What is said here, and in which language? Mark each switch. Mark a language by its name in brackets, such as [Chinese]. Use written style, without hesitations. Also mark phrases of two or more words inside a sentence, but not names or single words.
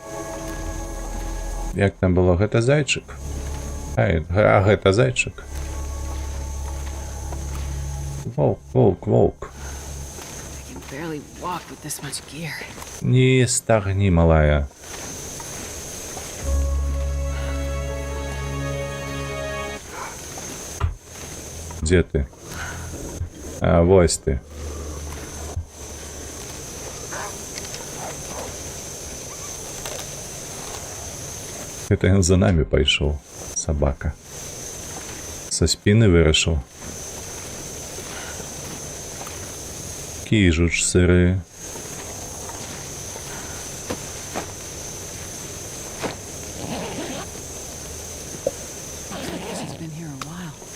[Belarusian] Як там было? Гэта зайчык? А гэта зайчык. Воўк. [English] I can barely walk with this much gear. [Belarusian] Не стагні, малая. Дзе ты? А, вось ты. Это ён за нами пайшоў, сабака. Са спіны вырашыў. Кіжуч сыры. [English] She's been here a while.